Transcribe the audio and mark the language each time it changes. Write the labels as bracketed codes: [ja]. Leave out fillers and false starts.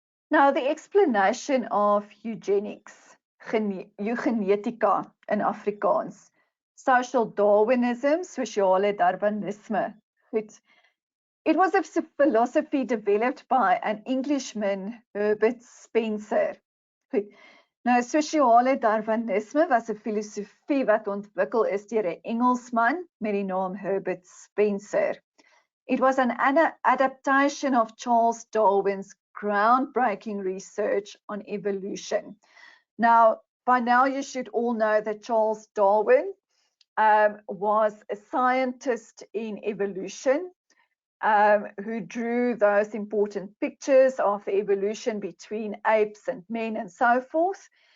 [en] Now, the explanation of eugenics, eugenetica in Afrikaans, social Darwinism, sosiale Darwinisme. Goed. It was a philosophy developed by an Englishman, Herbert Spencer. [af] Goed. Nou, sosiale Darwinisme was 'n filosofie wat ontwikkel is deur 'n Engelsman met die naam Herbert Spencer. [en] It was an adaptation of Charles Darwin's groundbreaking research on evolution. Now, by now you should all know that Charles Darwin was a scientist in evolution who drew those important pictures of the evolution between apes and men and so forth.